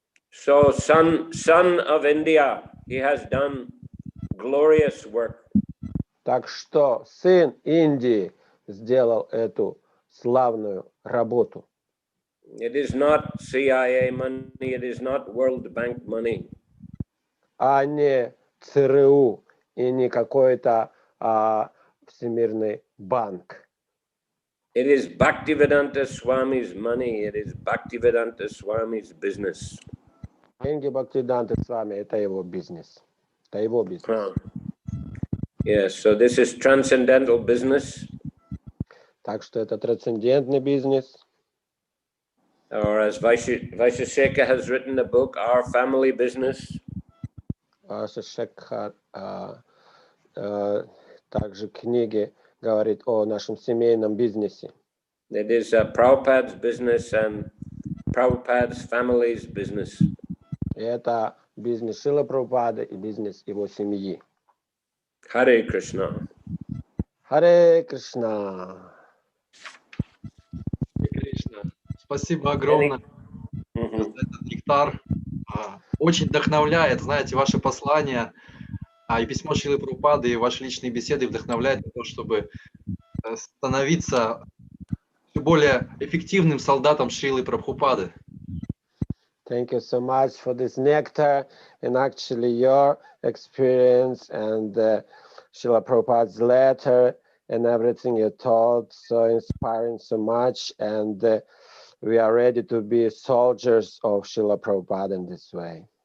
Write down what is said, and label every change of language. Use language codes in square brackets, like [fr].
[en] So son of India, he has done glorious work. [ru] Так что сын Индии сделал эту славную работу. [en] It is not CIA money, it is not World Bank money. [ru] А не ЦРУ и не какой-то Всемирный банк. [en] It is Bhaktivedanta Swami's money, it is Bhaktivedanta Swami's business. [ru] Деньги Бхактивиданты Свами — это его бизнес. Это его бизнес. [en] Yes, so this is transcendental business. [ru] Так что это трансцендентный бизнес. [en] Or as Vaishesheka has written a book, Our Family Business. [ru] Шекхар также книги говорит о нашем семейном бизнесе. [en] It is Prabhupada's business and Prabhupada's family's business. [ru] Это бизнес Шрилы Прабхупады и бизнес его семьи. [en] Hare Krishna. [ru] Харе Кришна. Спасибо огромное за этот нектар. Очень вдохновляет, знаете, ваши послания и письмо Шрилы Прабхупады, и ваши личные беседы вдохновляют на то, чтобы становиться все более эффективным солдатом Шрилы Прабхупады. [en] Thank you so much for this nectar and actually your experience and Srila Prabhupada's letter and everything you taught, so inspiring so much, and we are ready to be soldiers of Srila Prabhupada in this way.